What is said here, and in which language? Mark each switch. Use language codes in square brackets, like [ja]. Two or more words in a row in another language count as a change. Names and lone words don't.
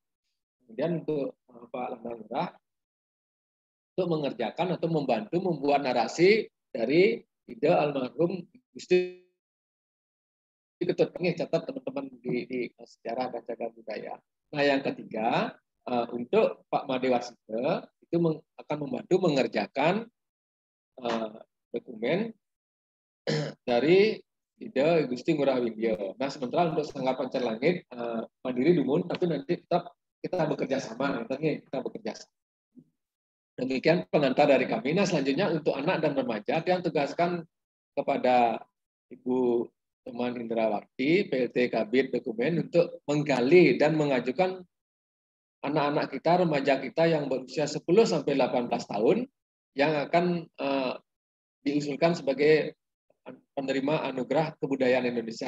[id] Kemudian untuk Pak Lambang Lurah untuk mengerjakan atau membantu membuat narasi dari ide almarhum Gusti Ketut. Catat teman-teman di sejarah dan cagar budaya. Nah, yang ketiga untuk Pak Madewasita itu akan membantu mengerjakan dokumen dari ide Gusti Ngurah Widya. Nah, sementara untuk Sanggar Pancar Langit mandiri Dumun, tapi nanti tetap kita bekerja sama, kita bekerja sama. Demikian pengantar dari kami. Nah, selanjutnya untuk anak dan remaja, yang tugaskan kepada Ibu Teman Indrawati, PLT Kabid Dokumen, untuk menggali dan mengajukan anak-anak kita, remaja kita yang berusia 10 sampai 18 tahun yang akan diusulkan sebagai penerima anugerah kebudayaan Indonesia.